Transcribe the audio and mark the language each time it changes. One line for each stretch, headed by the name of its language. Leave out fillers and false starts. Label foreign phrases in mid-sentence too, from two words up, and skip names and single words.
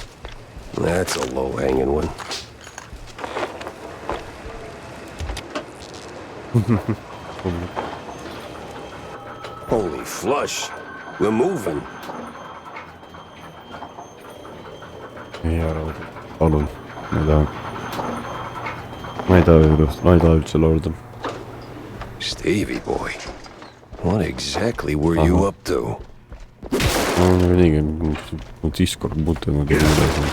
English: That's a low-hanging one. Holy flush. We're moving.
Estonian: Ei arva. Palun. Ma ei taha. Ma ei taha üldse laulda.
English: Stevie boy. What exactly were you up to?
Estonian: Ma olen niigi Discord mutanud ja üleselt.